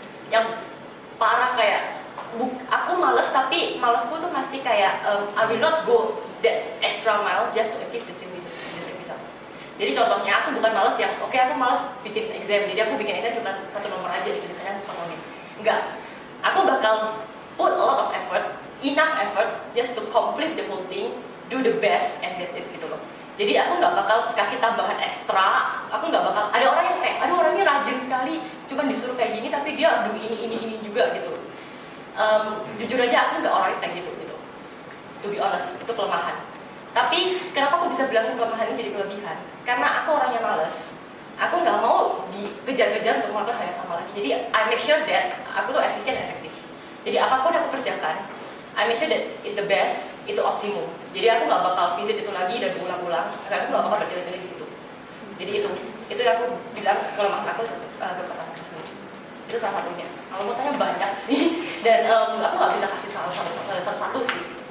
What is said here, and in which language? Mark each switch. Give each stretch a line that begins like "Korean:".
Indonesian: Yang parah kayak aku males, tapi malesku tuh masih kayak
English: I will not go that extra mile just to achieve the same result.
Indonesian: Jadi contohnya aku bukan males yang oke, aku males bikin exam, jadi aku bikin exam cuma satu nomor aja gitu misalnya ekonomi. Enggak, aku bakal
English: put a lot of effort, enough effort just to complete the whole thing, do the best and that's it
Indonesian: gitu loh. Jadi aku nggak bakal kasih tambahan ekstra, aku nggak bakal, ada orang yang kayak, aduh orangnya rajin sekali, cuman disuruh kayak gini tapi dia aduh ini juga gitu. Jujur aja aku nggak orang kayak gitu.
English: To be honest,
Indonesian: itu kelemahan. Tapi kenapa aku bisa bilang kelemahan ini jadi kelebihan? Karena aku orangnya males. Aku nggak mau dikejar-kejar untuk melakukan hal yang sama lagi. Jadi
English: I make sure that
Indonesian: aku tuh efisien dan efektif. Jadi apapun yang aku kerjakan,
English: I make sure that it's the best,
Indonesian: itu optimum. Jadi aku nggak bakal visit itu lagi dan ulang-ulang, karena aku nggak bakal bertele-tele di situ. Jadi itu yang aku bilang kelemahan aku ke pertama kali. Itu salah satunya. Kalau mau tanya banyak sih, dan aku nggak bisa kasih salah satu sih.